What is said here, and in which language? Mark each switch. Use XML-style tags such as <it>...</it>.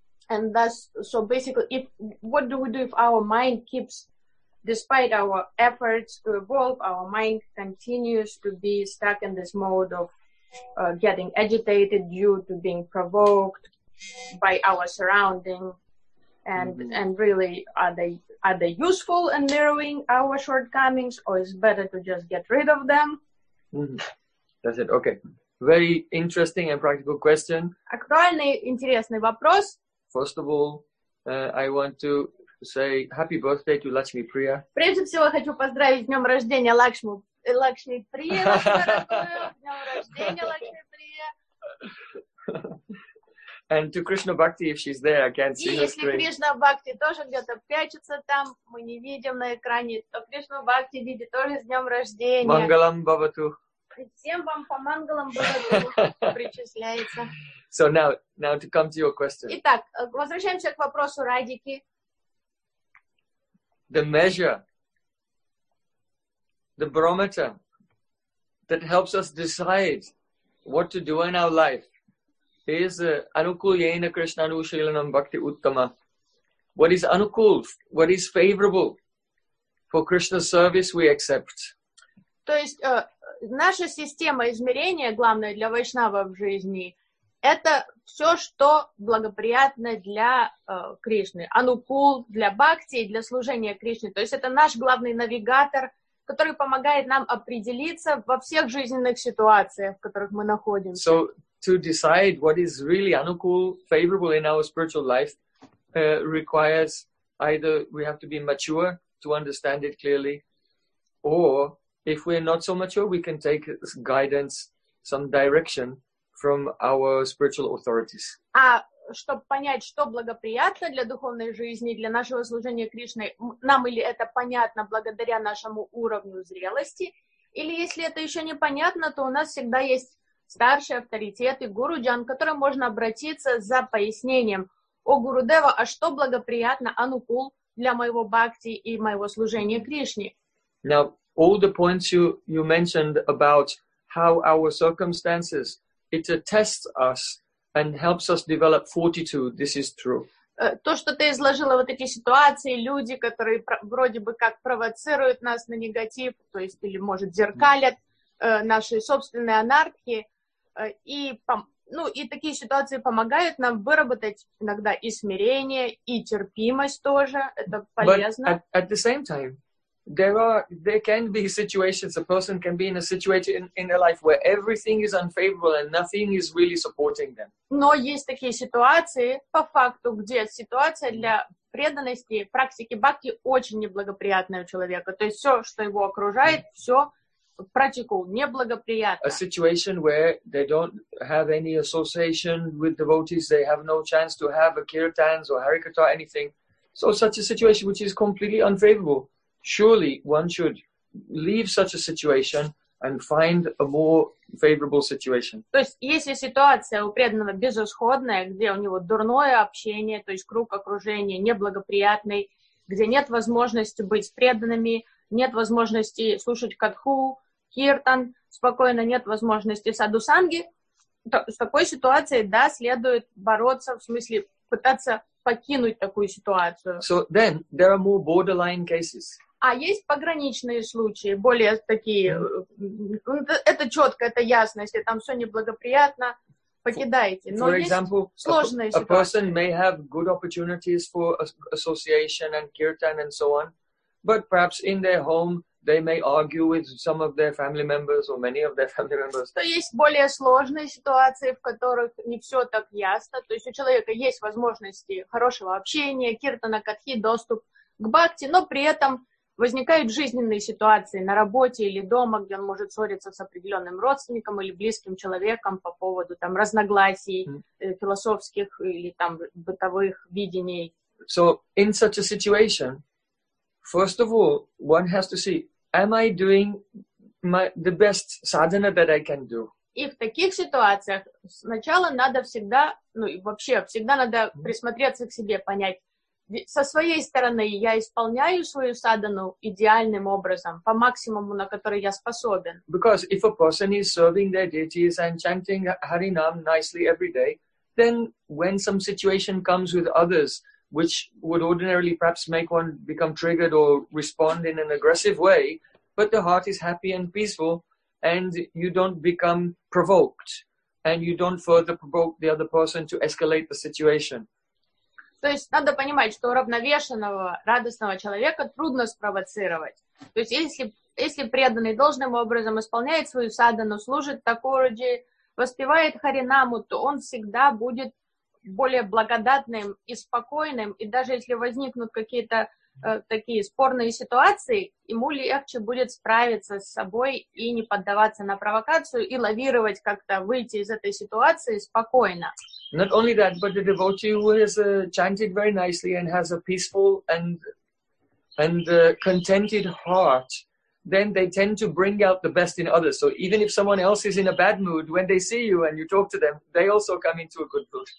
<en>And thus, so basically, if what do we do if our mind keeps, despite our efforts to evolve, our mind continues to be stuck in this mode of getting agitated due to being provoked by our surrounding, and mm-hmm. and really are they useful in narrowing our shortcomings, or is it better to just get rid of them? Mm-hmm. That's it. Okay, very interesting and practical question.</en> <ru>Актуальный интересный вопрос.</ru> <en>First of all, I want to say happy birthday to Lakshmi Priya.</en> <ru>Прежде всего хочу поздравить с днем рождения Лакшму. Лакшми Прия, днем рождения Лакшми Прия.</ru> <en>And to Krishna Bhakti, if she's there, I can't see her screen.</en> <ru>И если Кришна Бхакти тоже где-то прячется там, мы не видим на экране, то Кришна Бхакти видит тоже с днем рождения.</ru> <sa>Мангалам Бхавату.</sa> <ru>Всем вам по мангалам Бхавату причисляется.</ru> <en>So now to come to your question.</en> <ru>Итак, возвращаемся к вопросу Радики.</ru> <en>The measure, the barometer that helps us decide what to do in our life is</en> <sa>anukulyena krishna anushilanam bhakti uttama.</sa> <en>What is anukul, what is favorable for Krishna's service, we accept.</en> <ru>То есть наша система измерения, главное для вайшнава в жизни, это все, что благоприятно для Кришны. Анукул для бхакти и для служения Кришне. То есть это наш главный навигатор, который помогает нам определиться во всех жизненных ситуациях, в которых мы находимся.</ru> <en>So to decide what is really anukul, favorable in our spiritual life, requires either we have to be mature to understand it clearly, or if we're not so mature, we can take guidance, some direction from our spiritual authorities.</en> <ru>А чтобы понять, что благоприятно для духовной жизни, для нашего служения Кришне, нам или это понятно благодаря нашему уровню зрелости, или если это еще непонятно, то у нас всегда есть старший авторитет и гуруджан, к которым можно обратиться за пояснением. О, Гурудева, а что благоприятно, анукул, для моего бхакти и моего служения Кришне?</ru> <en>Now, all the points you mentioned about how our circumstances, it attests us and helps us develop fortitude. This is true.</en> <ru>То, что ты изложила, вот эти ситуации, люди, которые вроде бы как провоцируют нас на негатив, то есть или может зеркалят наши собственные анархии, и такие ситуации помогают нам выработать иногда и смирение, и терпимость тоже. Это полезно.</ru> <en>But at the same time, There can be situations, a person can be in a situation in their life where everything is unfavorable and nothing is really supporting them.</en> <ru>Но есть такие ситуации, по факту, где ситуация для преданности, практики бхакти очень неблагоприятная у человека. То есть все, что его окружает, все практику неблагоприятно.</ru> <en>A situation where they don't have any association with devotees, they have no chance to have a kirtans or harikata, anything. So such a situation which is completely unfavorable, surely one should leave such a situation and find a more favorable situation.</en> <ru>То есть если ситуация у преданного безысходная, где у него дурное общение, то есть круг окружения неблагоприятный, где нет возможности быть преданными, нет возможности слушать катху, киртан, спокойно, нет возможности садусанги, то с такой ситуацией, да, следует бороться, в смысле пытаться покинуть такую ситуацию.</ru> <en>So then there are more borderline cases.</en> <ru>А есть пограничные случаи, более такие, это четко, это ясность, там все неблагоприятно, покидайте. Но</ru> <en>for example,</en> <ru>есть сложные ситуации.</ru> <en>A person may have good opportunities for association and kirtan and so on, but perhaps in their home they may argue with some of their family members or many of their family members.</en> <ru>То есть более сложные ситуации, в которых не все так ясно. То есть у человека есть возможности хорошего общения, киртана, катхи, доступ к бхакти, но при этом возникают жизненные ситуации на работе или дома, где он может ссориться с определенным родственником или близким человеком по поводу там разногласий философских или там бытовых видений.</ru> <en>So in such a situation, first of all, one has to see, am I doing the best sadhana that I can do?</en> <ru>И в таких ситуациях сначала надо всегда, ну и вообще всегда надо присмотреться к себе, понять, со своей стороны я исполняю свою садхану идеальным образом, по максимуму, на который я способен.</ru> <en>Because if a person is serving their deities and chanting Harinam nicely every day, then when some situation comes with others, which would ordinarily perhaps make one become triggered or respond in an aggressive way, but the heart is happy and peaceful, and you don't become provoked, and you don't further provoke the other person to escalate the situation.</en> <ru>То есть надо понимать, что уравновешенного, радостного человека трудно спровоцировать. То есть если преданный должным образом исполняет свою садхану, служит такуруджи, воспевает харинаму, то он всегда будет более благодатным и спокойным, и даже если возникнут какие-то такие спорные ситуации, ему легче будет справиться с собой и не поддаваться на провокацию, и лавировать как-то, выйти из этой ситуации спокойно.</ru> <en>Not only that, but the devotee who has chanted very nicely and has a peaceful and contented heart, then they tend to bring out the best in others. So even if someone else is in a bad mood, when they see you and you talk to them, they also come into a good mood.</en>